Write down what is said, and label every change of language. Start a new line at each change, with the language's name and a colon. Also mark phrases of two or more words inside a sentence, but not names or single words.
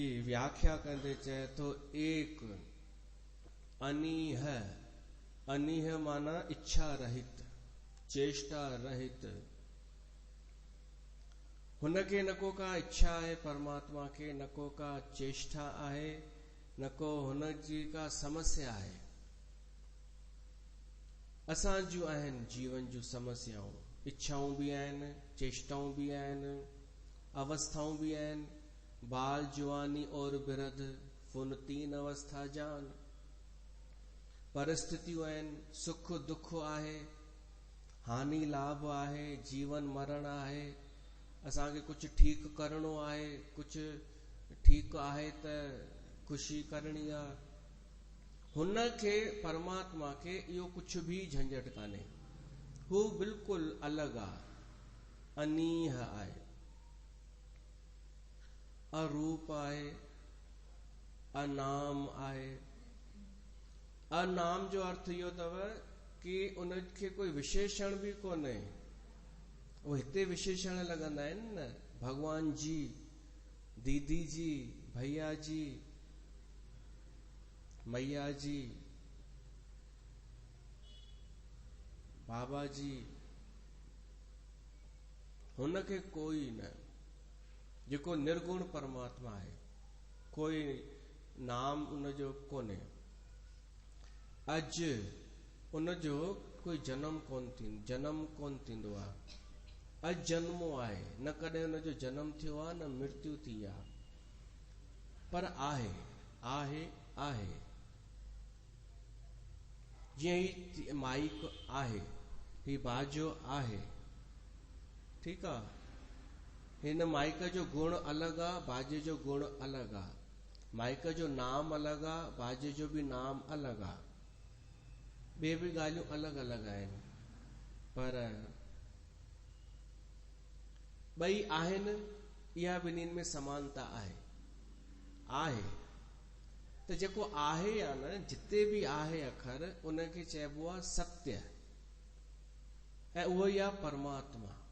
Sindhi: व्याख्या कंदे चए तो एक अनीह, अनीह माना इच्छा रहित, चेष्टा रहित। हुनखे न को का इच्छा है परमात्मा के, न को का चेष्टा आहे, न को हुन जी का समस्या है। असां जूं आहिनि जीवन जूं समस्याऊं, इच्छाऊं भी आहिनि, चेष्टाऊं भी आहिनि, अवस्थाऊं भी आहिनि।
Punjabi: बाल जवानी और बिरध फुन तीन अवस्था जान।
Sindhi: परिस्थितियूं आहिनि, सुख दुख आहे, हानि लाभ आहे, जीवन मरण आहे। असांखे कुछ ठीक करणो आहे, कुछ ठीक आहे त खुशी करणी आहे। हुनखे परमात्मा के इहो कुछ भी झंझट कान्हे। हू बिल्कुल अलग आहे, अनीह आहे, अरूप आहे, अनाम आहे। अनाम जो अर्थ इहो अथव कि उनखे कोई विशेषण भी कोन्हे। वो हिते विशेषण लॻंदा आहिनि न, भगवान जी, दीदी जी, भैया जी, मैया जी, बाबा जी। हुनखे कोई न, जेको निर्गुण परमात्मा है, कोई नाम उनजो कोन्हे। अज उनजो कोई जन्म कोन थींदो आहे। अजन्मो आहे, न कॾहिं उनजो जन्म थियो आहे, न मृत्यु थी आहे, पर आहे, आहे, आहे। जीअं ही माइक आहे, ही बाजो आहे, ठीक आहे। हिन माइक जो गुण अलग आहे, बाजे जो गुण अलग आहे। माइक जो नाम अलग आहे, बाजे जो भी नाम अलग आहे। ॿिए भी ॻाल्हियूं अलग अलग आहिनि, पर ॿई आहिनि। इहा ॿिन्हिनि में समानता आहे। आहे त जेको आहे या न, जिते भी आहे अखर, उनखे चइबो आहे सत्य, ऐं उहो ई आहे परमात्मा।